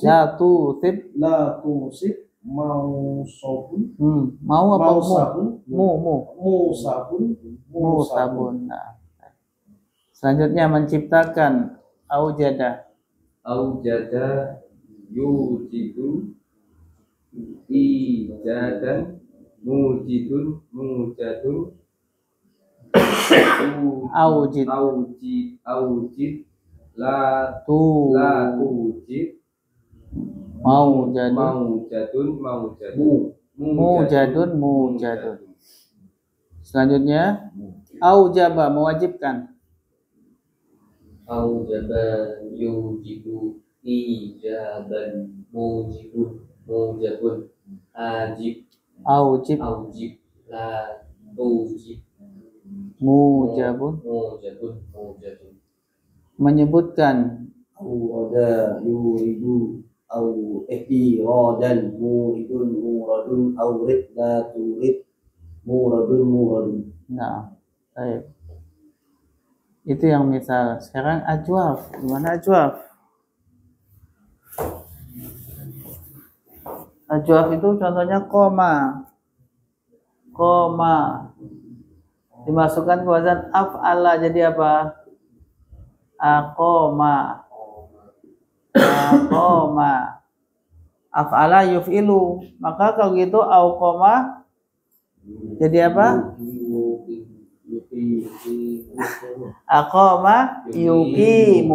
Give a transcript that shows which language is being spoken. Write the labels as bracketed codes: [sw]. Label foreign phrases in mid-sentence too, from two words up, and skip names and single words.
[ar] يا تصب. لا تصب مصاب [id] Mau apa mu? [ar] مصاب مصاب Musabun. Nah. [id] Selanjutnya menciptakan aujada. [ar] أوجد يوجد إيجادا موجد موجد Aujid. أوجد لا Tu. tujid Maujadun. Mujadun [id] Mujadun. Selanjutnya aujaba, mewajibkan. [ar] أوجب يوجب إيجابا موجب موجب أوجب Aujib. أوجب لا توجب Mujabun. موجب موجب. [id] Menyebutkan. [ar] أورد يورد أو إيرادا مورد مورد أورد لا تورد مورد مورد. [id] Nah, baik. Itu yang misal. Sekarang ajwaf. Gimana ajwaf? Ajwaf itu contohnya koma. Koma. Dimasukkan ke wazan af'ala jadi apa? [ar] أقام. أقام. أفعل يفعل. [id] Maka kalau gitu auqoma jadi apa? [ar] أقام يقيم.